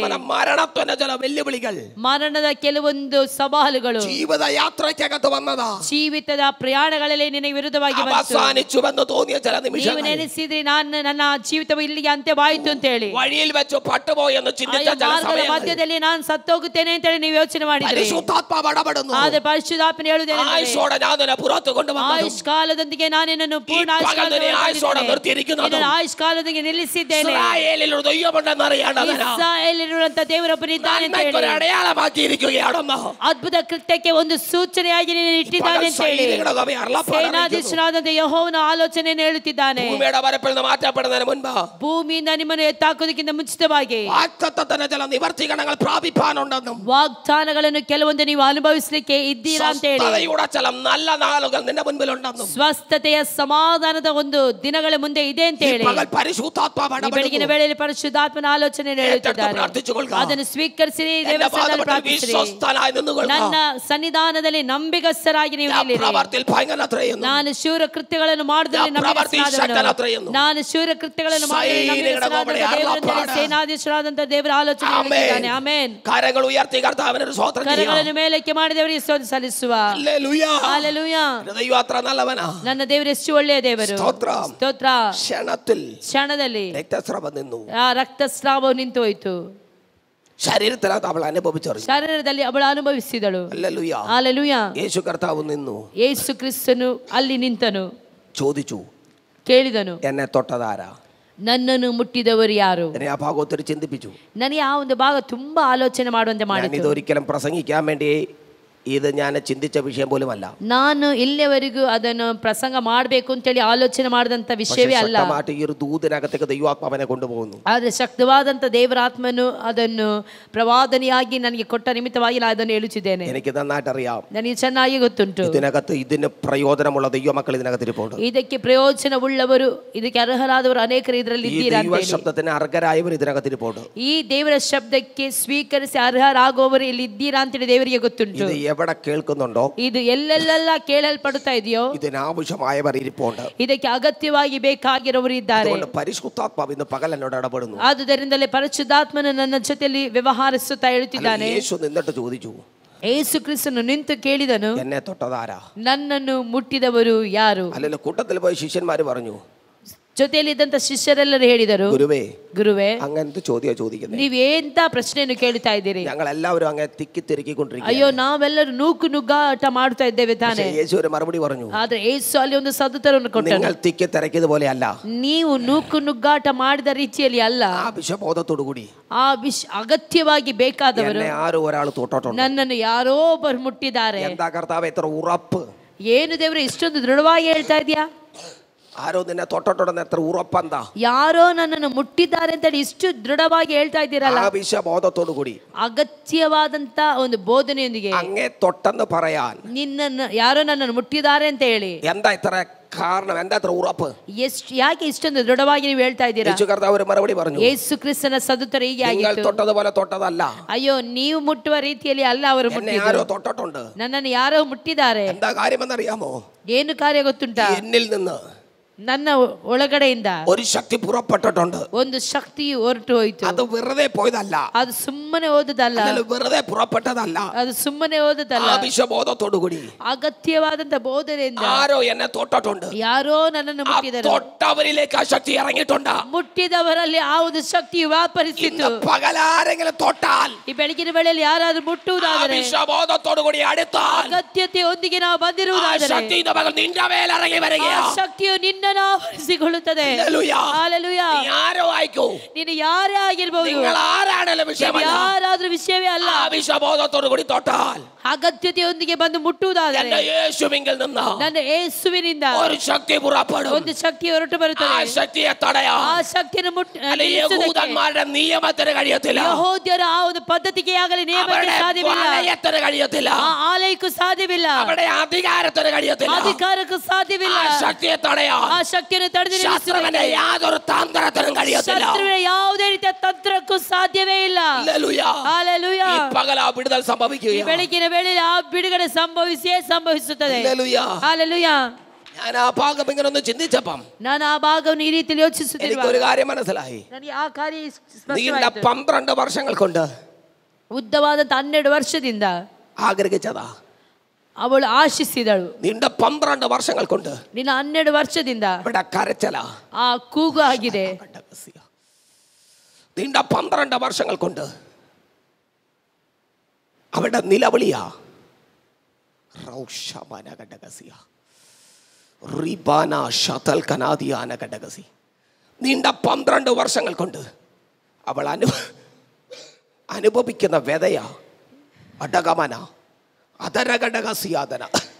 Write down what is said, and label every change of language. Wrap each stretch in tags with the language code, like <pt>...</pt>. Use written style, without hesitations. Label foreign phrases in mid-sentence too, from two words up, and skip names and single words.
<ml>മരണത്വന ചില വെല്ലുവിളികൾ,</ml> <kn>ಮರಣದ ಕೆಲವೊಂದು ಸವಾಲುಗಳು</kn> <ml>ജീവിത യാത്രയ്ക്കകത്ത് വന്നതാ,</ml> <kn>ಜೀವಿತದ ಪ್ರಯಾಣಗಳಲ್ಲಿ ನಿನಗೆ ವಿರುದ್ಧವಾಗಿ</kn> <ml>അവസാനിച്ചുവെന്ന് തോന്നിയ ചില</ml> <kn>ನೀವು</kn> <ml>നിമിഷങ്ങൾ,</ml> <kn>ನೆನೆಸಿದ್ರಿ ನನ್ನ ಜೀವಿತವು ಇಲ್ಲಿಗೆ ಅಂತ್ಯವಾಯಿತು ಅಂತ ಹೇಳಿ,</kn> <ml>വഴിയിൽ വെച്ച് പട്ടുപോയെന്ന് ചിന്തിച്ച ചില സമയങ്ങൾ,</ml> <kn>ಮಧ್ಯದಲ್ಲಿ ನಾನು ಸತ್ತೋಗುತ್ತೇನೆ ಅಂತ ಹೇಳಿ ನೀವು ಯೋಚನೆ ಮಾಡಿದ್ರಿ.</kn> <ml>പരിശുദ്ധാത്മാവ് ഇടപെടുന്നു.</ml> <kn>ಆದ್ರೆ ಪರಿಶುದ್ಧಾತ್ಮನ ಹೇಳುವುದೇನೆಂದರೆ</kn> <ml>ആയുസ്സോടെ ഞാൻ നിന്നെ പുറത്തു കൊണ്ടുവന്നു.</ml> <kn>ಆಯುಷ್ಕಾಲದೊಂದಿಗೆ ನಾನು ನಿನ್ನನ್ನು ಪೂರ್ಣ ಆಯುಷ್ಕಾಲದೊಂದಿಗೆ ನಿಲ್ಲಿಸಿದ್ದೇನೆ.</kn> <ml>ഇസ്രായേലിൽ ഒരു ദൈവമുണ്ടെന്ന് അറിയേണ്ടതിന്</ml> <kn>ಇಸ್ರಾಯೇಲಿರುವಂತ ದೇವರೊಬ್ಬನಿದ್ದಾನೆ ಅಂತ ಹೇಳಿ</kn> <ml>ഒരു അടയാളമാക്കിയിരിക്കുകയാണെന്ന്,</ml> <kn>ಅದ್ಭುತ ಕೃತ್ಯಕ್ಕೆ ಒಂದು ಸೂಚನೆಯಾಗಿ ನೀನು ಇಟ್ಟಿದ್ದಾನೆ ಅಂತ ಹೇಳಿ ಸೇನಾಧೀಶನಾದಂತ ಯೆಹೋವನ ಆಲೋಚನೆಯನ್ನು ಹೇಳುತ್ತಿದ್ದಾನೆ.</kn> <ml>ഭൂമിയുടെ പരപ്പിൽ നിന്ന് മാറ്റപ്പെടുന്നതിന് മുൻപ്</ml> <kn>ಭೂಮಿಯಿಂದ ನಿಮ್ಮನ್ನು ಎತ್ತಾಕೋದಕ್ಕಿಂತ ಮುಂಚಿತವಾಗಿ</kn> <ml>വാഗ്ദത്തത്തിന്റെ ചില നിവർത്തികരണങ്ങൾ പ്രാപിപ്പാനുണ്ടെന്നും,</ml> <kn>ವಾಗ್ದಾನಗಳನ್ನು ಕೆಲವೊಂದು ನೀವು ಅನುಭವಿಸಲಿಕ್ಕೆ ಇದ್ದೀರಾ ಅಂತ ಹೇಳಿ,</kn> <ml>സ്വസ്ഥതയുടെ ചില നല്ല നാളുകൾ നിന്റെ മുൻപിലുണ്ടെന്നും,</ml> <kn>ಸ್ವಸ್ಥತೆಯ ಸಮಾಧಾನದ ಒಂದು ದಿನಗಳ ಮುಂದೆ ಇದೆ ಅಂತ ಹೇಳಿ</kn> <ml>പരിശുദ്ധാത്മാവ്</ml> <kn>ಈ ಬೆಳಗಿನ ವೇಳೆಯಲ್ಲಿ ಪರಿಶುದ್ಧಾತ್ಮನ ಆಲೋಚನೆ ಹೇಳುತ್ತಿದ್ದಾರೆ. ಅದನ್ನು ಸ್ವೀಕರಿಸಿರಿ, ದೇವಸ್ಥಾನದಲ್ಲಿ ಪ್ರಾರ್ಥಿಸಿರಿ. ನನ್ನ ಸನ್ನಿಧಾನದಲ್ಲಿ ನಂಬಿಗಸ್ತರಾಗಿ ನೀವು ನಿಲ್ಲಿರಿ. ನಾನು ಶೂರ ಕೃತ್ಯಗಳನ್ನು ಮಾಡುವುದರಲ್ಲಿ ನಂಬಿಗಸ್ತನಾದವನು. ನಾನು ಶೂರ ಕೃತ್ಯಗಳನ್ನು ಮಾಡುವುದರಲ್ಲಿ ಸೇನಾಧೀಶರಾದಂತ ದೇವರ ಆಲೋಚನೆ ಹೇಳಿದ್ದಾನೆ. ಆಮೆನ್.</kn> <ml>കരങ്ങൾ ഉയർത്തി കർത്താവിനൊരു സ്തോത്രം ചെയ്യാം.</ml> <kn>ಕರಗಳನ್ನು ಮೇಲಕ್ಕೆ ಮಾಡಿದವರಿಗೆ ಸ್ತೋತ್ರ ಸಲ್ಲಿಸುವ.</kn> <ml>ഹല്ലേലൂയ.</ml> <kn>ಹಲ್ಲೆಲೂಯಾ.</kn> <ml>ദൈവം അത്ര നല്ലവനാ.</ml> <kn>ನನ್ನ ದೇವರು ಎಷ್ಟು ಒಳ್ಳೆಯ ದೇವರು. ಸ್ತೋತ್ರ. ಕ್ಷಣದಲ್ಲಿ</kn> <ml>രക്തസ്രാവം നിന്നു.</ml> <kn>ಆ ರಕ್ತಸ್ರಾವವು ನಿಂತು ಹೋಯಿತು.</kn> <ml>ശരീരത്തിനകത്ത് അവൾ അനുഭവിച്ചറിഞ്ഞു.</ml> <kn>ಶರೀರದಲ್ಲಿ ಅವಳು ಅನುಭವಿಸಿದಳು.</kn> <ml>ഹല്ലേലൂയ.</ml> <kn>ಹಲ್ಲೆಲೂಯಾ.</kn> <ml>യേശു കർത്താവ് നിന്നു.</ml> <kn>ಯೇಸು ಕ್ರಿಸ್ತನು ಅಲ್ಲಿ ನಿಂತನು.</kn> <ml>ചോദിച്ചു,</ml> <kn>ಕೇಳಿದನು,</kn> <ml>എന്നെ തൊട്ടതാരാ?</ml> <kn>ನನ್ನನ್ನು ಮುಟ್ಟಿದವರು ಯಾರು?</kn> <ml>എന്നെ ആ ഭാഗം ഒത്തിരി ചിന്തിപ്പിച്ചു.</ml> <kn>ನನಗೆ ಆ ಒಂದು ಭಾಗ ತುಂಬಾ ಆಲೋಚನೆ ಮಾಡುವಂತೆ ಮಾಡಿತು.</kn> <ml>ഇതൊരിക്കലും പ്രസംഗിക്കാൻ വേണ്ടി ഇത് ഞാൻ ചിന്തിച്ച വിഷയം പോലും അല്ല.</ml> <kn>ನಾನು ಇಲ್ಲಿಯವರೆಗೂ ಅದನ್ನು ಪ್ರಸಂಗ ಮಾಡಬೇಕು ಅಂತೇಳಿ ಆಲೋಚನೆ ಮಾಡಿದಂತ ವಿಷಯವೇ ಅಲ್ಲ.</kn> <ml>ഈ ഒരു ദൂതനകത്തേക്ക് ദൈവാത്മാവനെ കൊണ്ടുപോകുന്നു.</ml> <kn>ಆದರೆ ಶಕ್ತವಾದಂತ ದೇವರಾತ್ಮನು ಅದನ್ನು ಪ್ರವಾದನೆಯಾಗಿ ನನಗೆ ಕೊಟ್ಟ ನಿಮಿತ್ತವಾಗಿ ನಾನು ಅದನ್ನು ಹೇಳುತ್ತಿದ್ದೇನೆ.</kn> <ml>എനിക്ക് നന്നായിട്ട് അറിയാം,</ml> <kn>ನನಗೆ ಚೆನ್ನಾಗಿ ಗೊತ್ತುಂಟು.</kn> <ml>ഇതിനകത്ത് ഇതിന് പ്രയോജനമുള്ള ദൈവമക്കൾ ഇതിനകത്ത് ഇരിപ്പുണ്ട്.</ml> <kn>ಇದಕ್ಕೆ ಪ್ರಯೋಜನವುಳ್ಳವರು, ಇದಕ್ಕೆ ಅರ್ಹರಾದವರು ಅನೇಕರು ಇದರಲ್ಲಿ ಇದ್ದೀರಾ.</kn> <ml>ദൈവ ശബ്ദത്തിന് അർഹരായവർ ഇതിനകത്ത് ഇരിപ്പുണ്ട്.</ml> <kn>ಈ ದೇವರ ಶಬ್ದಕ್ಕೆ ಸ್ವೀಕರಿಸಿ ಅರ್ಹರಾಗುವವರು ಇಲ್ಲಿ ಇದ್ದೀರಾ ಅಂತೇಳಿ ದೇವರಿಗೆ ಗೊತ್ತುಂಟು.</kn> <ml>എവിടെ കേൾക്കുന്നുണ്ടോ,</ml> <kn>ಇದು ಎಲ್ಲೆಲ್ಲ ಕೇಳಲ್ಪಡುತ್ತಾ ಇದೆಯೋ</kn> <ml>ഇതിനാവശ്യമായവർ ഇരിപ്പുണ്ട്.</ml> <kn>ಇದಕ್ಕೆ ಅಗತ್ಯವಾಗಿ ಬೇಕಾಗಿರುವವರು ಇದ್ದಾರೆ.</kn> <ml>പരിശുദ്ധാത്മാവ് ഇന്ന് പകൽ എന്നോട് ഇടപെടുന്നു.</ml> <kn>ಆದುದರಿಂದಲೇ ಪರಿಶುದ್ಧಾತ್ಮನು ನನ್ನ ಜೊತೆಯಲ್ಲಿ ವ್ಯವಹರಿಸುತ್ತಾ ಹೇಳುತ್ತಿದ್ದಾನೆ.</kn> <ml>യേശു നിന്നിട്ട് ചോദിച്ചു,</ml> <kn>ಯೇಸು ಕ್ರಿಸ್ತನು ನಿಂತು ಕೇಳಿದನು,</kn> <ml>എന്നെ തൊട്ടതാരാ?</ml> <kn>ನನ್ನನ್ನು ಮುಟ್ಟಿದವರು ಯಾರು?</kn> <ml>അല്ലെങ്കിൽ കൂട്ടത്തിൽ പോയി ശിഷ്യന്മാര് പറഞ്ഞു,</ml> <kn>ಜೊತೆಯಲ್ಲಿದ್ದಂತ ಶಿಷ್ಯರೆಲ್ಲರೂ ಹೇಳಿದರು, ಗುರುವೇ</kn> <ml>അങ്ങനത്തെ ചോദ്യം ചോദിക്കുന്നത്,</ml> <kn>ನೀವೇಂತ ಪ್ರಶ್ನೆಯನ್ನು ಕೇಳ್ತಾ ಇದ್ದೀರಿ?</kn> <ml>ഞങ്ങൾ എല്ലാവരും അങ്ങനെ തിക്കി തിരക്കിക്കൊണ്ടിരിക്കുക.</ml> <kn>ಅಯ್ಯೋ, ನಾವೆಲ್ಲರೂ ನುಗ್ಗಾಟ ಮಾಡ್ತಾ ಇದ್ದೇವೆ ತಾನೆ.</kn> <ml>യേശു ഒരു മറുപടി പറഞ്ഞു,</ml> <kn>ಆದ್ರೆ ಯೇಸು ಅಲ್ಲಿ ಒಂದು ಸದುತ್ತರವನ್ನು ಕೊಟ್ಟನು.</kn> <ml>നിങ്ങൾ തിക്കി തിരക്കിയത് പോലെ അല്ല,</ml> <kn>ನೀವು ನುಗ್ಗಾಟ ಮಾಡಿದ ರೀತಿಯಲ್ಲಿ ಅಲ್ಲ,</kn> <ml>ആവശ്യബോധത്തോടു കൂടി</ml> <kn>ಆ ಅಗತ್ಯವಾಗಿ ಬೇಕಾದವರು,</kn> <ml>ആരോ ഒരാൾ തൊട്ടിട്ടുണ്ട്,</ml> <kn>ನನ್ನನ್ನು ಯಾರೋ ಒಬ್ಬರು ಮುಟ್ಟಿದ್ದಾರೆ.</kn> <ml>എന്താ കർത്താവ് എത്ര ഉറപ്പ്?</ml> <kn>ಏನು ದೇವರೇ ಇಷ್ಟೊಂದು ದೃಢವಾಗಿ ಹೇಳ್ತಾ ಇದೆಯಾ?</kn> <ml>ആരോ നിന്നെ തൊട്ടിട്ടുണ്ടെന്ന് എത്ര ഉറപ്പെന്താ?</ml> <kn>ಯಾರೋ ನನ್ನನ್ನು ಮುಟ್ಟಿದ್ದಾರೆ ಅಂತ ಇಷ್ಟು ದೃಢವಾಗಿ ಹೇಳ್ತಾ ಇದ್ದೀರಲ್ಲ.</kn> <ml>ആവശ്യബോധത്തോടു കൂടി,</ml> <kn>ಅಗತ್ಯವಾದಂತ ಒಂದು ಬೋಧನೆಯೊಂದಿಗೆ</kn> <ml>അങ്ങേ തൊട്ടെന്ന് പറയാൻ,</ml> <kn>ನಿನ್ನನ್ನು ಯಾರೋ ನನ್ನನ್ನು ಮುಟ್ಟಿದ್ದಾರೆ ಅಂತ ಹೇಳಿ</kn> <ml>എന്താ ഇത്ര കാരണം? എന്താ ഇത്ര ഉറപ്പ്?</ml> <kn>ಯಾಕೆ ಇಷ್ಟೊಂದು ದೃಢವಾಗಿ ನೀವು ಹೇಳ್ತಾ ಇದ್ದೀರಾ?</kn> <ml>യേശു കർത്താവ് ഒരു മറുപടി പറഞ്ഞു,</ml> <kn>ಯೇಸು ಕ್ರಿಸ್ತನ ಸದುತ್ತರ ಹೀಗೆ</kn> <ml>നിങ്ങൾ</ml> <kn>ಆಗಿತ್ತು.</kn> <ml>തൊട്ടതുപോലെ തൊട്ടതല്ല,</ml> <kn>ಅಯ್ಯೋ, ನೀವು ಮುಟ್ಟುವ ರೀತಿಯಲ್ಲಿ ಅಲ್ಲ ಅವರು ಮುಟ್ಟಿದ್ದು,</kn> <ml>ആരോ തൊട്ടിട്ടുണ്ട്.</ml> <kn>ನನ್ನನ್ನು ಯಾರೋ ಮುಟ್ಟಿದ್ದಾರೆ.</kn> <ml>എന്താ കാര്യമെന്നറിയാമോ?</ml> <kn>ಏನು ಕಾರ್ಯ ಗೊತ್ತುಂಟಾ?</kn> <ml>എന്നിൽ നിന്ന്</ml> <kn>ನನ್ನ ಒಳಗಡೆಯಿಂದ</kn> <ml>ഒരു ശക്തി പുറപ്പെട്ടിട്ടുണ്ട്.</ml> <kn>ಒಂದು ಶಕ್ತಿಯು ಹೊರಟು ಹೋಯಿತು.</kn> <ml>അത് വെറുതെ പോയതല്ല,</ml> <kn>ಅದು ಸುಮ್ಮನೆ ಹೋದದಲ್ಲ,</kn> <ml>വെറുതെ പുറപ്പെട്ടതല്ല,</ml> <kn>ಅದು ಸುಮ್ಮನೆ ಹೋದದಲ್ಲ.</kn> <ml>ആവശ്യബോധത്തോടു കൂടി</ml> <kn>ಅಗತ್ಯವಾದಂತ ಬೋಧನೆಯಿಂದ</kn> <ml>ആരോ എന്നെ തൊട്ടിട്ടുണ്ട്,</ml> <kn>ಯಾರೋ ನನ್ನನ್ನು ಮುಟ್ಟಿದರು.</kn> <ml>തൊട്ടവരിലേക്ക് ಆ ശക്തി ഇറങ്ങിയിട്ടുണ്ട്.</ml> <kn>ಮುಟ್ಟಿದವರಲ್ಲಿ ಆ ಒಂದು ಶಕ್ತಿಯು ವ್ಯಾಪರಿಸಿತು.</kn> <ml>പകലാരെങ്കിലും തൊട്ടാൽ,</ml> <kn>ಈ ಬೆಳಗಿನ ವೇಳೆಯಲ್ಲಿ ಯಾರಾದ್ರೂ ಮುಟ್ಟುವುದಾದರೆ,</kn> <ml>ആവശ്യബോധത്തോടു കൂടി അടുത്താൽ,</ml> <kn>ಅಗತ್ಯತೆಯೊಂದಿಗೆ ನಾವು ಬಂದಿರುವುದಾದರೆ,</kn> <ml>നിന്റെ മേൽ ഇറങ്ങി വരികയാ.</ml> <kn>ಶಕ್ತಿಯು ನಿನ್ನನ್ನು ಆವರಿಸಿಕೊಳ್ಳುತ್ತದೆ.</kn> <ml>ഹല്ലേലൂയ.</ml> <kn>ಹಲ್ಲೆಲೂಯಾ.</kn> <ml>ആരോ വായിക്കൂ,</ml> <kn>ನೀನು ಯಾರೇ ಆಗಿರಬಹುದು,</kn> <ml>നിങ്ങൾ ആരാണല്ലോ വിഷയമല്ല.</ml> <kn>ಯಾರಾದ್ರೂ ವಿಷಯವೇ ಅಲ್ಲ.</kn> <ml>ആ വിശ്വബോധത്തോടു കൂടി തൊട്ടാൽ,</ml> <kn>ಅಗತ್ಯತೆಯೊಂದಿಗೆ ಬಂದು ಮುಟ್ಟುವುದಾದರೆ</kn> <ml>എന്റെ യേശുവിങ്കിൽ നിന്ന്</ml> <kn>ನನ್ನ ಯೇಸುವಿನಿಂದ</kn> <ml>ഒരു ശക്തി പുറപ്പെടും.</ml> <kn>ಒಂದು ಶಕ್ತಿ ಹೊರಟು</kn> <ml>ആ</ml> <kn>ಬರುತ್ತದೆ.</kn> <ml>ശക്തിയെ തടയാൻ</ml> <kn>ಆ ಶಕ್ತಿಯನ್ನು</kn> <ml>യഹൂദന്മാരുടെ നിയമത്തിന് കഴിയത്തില്ല,</ml> <kn>ಯಹೂದ್ಯರ ಆ ಒಂದು ಪದ್ಧತಿಗೆ ಆಗಲಿ ನಿಯಮಕ್ಕೆ ಸಾಧ್ಯವಿಲ್ಲ,</kn> <ml>ആലയത്തിന് കഴിയത്തില്ല,</ml> <kn>ಆ ಆಲಯಕ್ಕೂ ಸಾಧ್ಯವಿಲ್ಲ,</kn> <ml>അവിടെ ಅಧಿകാരത്തിന് കഴിയത്തില്ല.</ml> <kn>ಅಧಿಕಾರಕ್ಕೂ ಸಾಧ್ಯವಿಲ್ಲ.</kn> <ml>ആ ശക്തിയെ തടയാൻ</ml> <kn>ಆ ಶಕ್ತಿಯನ್ನು ತಡೆದು</kn> <ml>ശത്രുവിന്റെ യാതൊരു തന്ത്രത്തിനും കഴിയത്തില്ല.</ml> <kn>ಶತ್ರುವಿನ ಯಾವುದೇ ರೀತಿಯ ತಂತ್ರಕ್ಕೂ ಸಾಧ್ಯವೇ ಇಲ್ಲ.</kn> <ml>ഹല്ലേലൂയ.</ml> <kn>ಹಲ್ಲೆಲೂಯ.</kn> <ml>ഈ പകൽ ആ വിടുതൽ സംഭവിക്കുകയാണ്.</ml> <kn>ಬೆಳಗಿನ ವೇಳೆಯಲ್ಲಿ ಆ ಬಿಡುಗಡೆ ಸಂಭವಿಸುತ್ತದೆ.</kn> <ml>ഹല്ലേലൂയ.</ml> <kn>ಹಲ್ಲೆಲೂಯ.</kn> <ml>ഞാൻ ആ ഭാഗം ഇങ്ങനെ ഒന്ന് ചിന്തിച്ചപ്പം</ml> <kn>ನಾನು ಆ ಭಾಗವನ್ನು ಈ ರೀತಿಯಲ್ಲಿ ಯೋಚಿಸುತ್ತಿರುವಾಗ</kn> <ml>എനിക്കൊരു കാര്യം മനസ്സിലായി.</ml> <kn>ನನಗೆ ಆ ಕಾರ್ಯ</kn> <ml>നീണ്ട</ml> <kn>ಸ್ಪಷ್ಟವಾಯಿತು.</kn> <ml>12 വർഷങ്ങൾ കൊണ്ട്</ml> <kn>ಉದ್ದವಾದಂತ 12 ವರ್ಷದಿಂದ</kn> <ml>ആഗ്രഹിച്ചതാ.</ml> <kn>ಅವಳು ಆಶಿಸಿದಳು.</kn> <ml>നീണ്ട 12 വർഷങ്ങൾ കൊണ്ട്</ml> <kn>ನಿನ್ನ 12 ವರ್ಷದಿಂದ</kn> <ml>ഇവിടെ കരച്ചല,</ml> <kn>ಆ ಕೂಗು ಆಗಿದೆ.</kn> <ml>നീണ്ട 12 വർഷങ്ങൾ കൊണ്ട് അവിടെ നിലവിളിയാ. നീണ്ട 12 വർഷങ്ങൾ കൊണ്ട് അവൾ അനുഭവിക്കുന്ന വ്യതയ അടകമന അതരഘടകസിയാതന.</ml>